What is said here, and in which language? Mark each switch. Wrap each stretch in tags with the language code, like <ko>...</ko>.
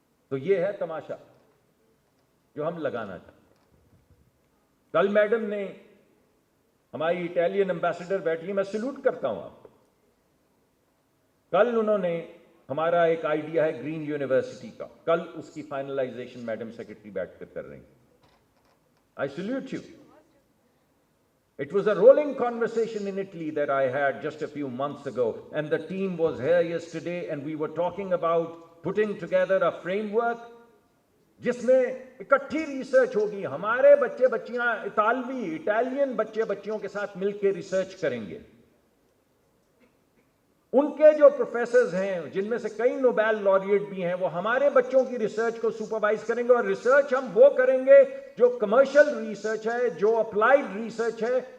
<ur>تو یہ ہے تماشا جو ہم لگانا چاہتے ہیں. کل میڈم نے, ہماری اٹالین ایمبیسڈر بیٹھی ہے, میں سلوٹ کرتا ہوں آپ کو, کل انہوں نے, ہمارا ایک آئیڈیا ہے گرین یونیورسٹی کا, کل اس کی فائنلائزیشن میڈم سیکرٹری بیٹھ کر رہی ہیں.</ur> <en>I salute you. It was a rolling conversation in Italy that I had just a few months ago, and the team was here yesterday, and we were talking about putting together a framework</en> <ur>جس میں اکٹھی research ہوگی. ہمارے بچے بچیاں Italian بچے بچیوں کے ساتھ مل کے ریسرچ کریں گے. ان کے جو پروفیسرز ہیں, جن میں سے کئی نوبیل laureate بھی ہیں, وہ ہمارے بچوں کی ریسرچ کو سپروائز کریں گے, اور ریسرچ ہم وہ کریں گے جو کمرشل ریسرچ ہے, جو اپلائیڈ ریسرچ ہے.</ur>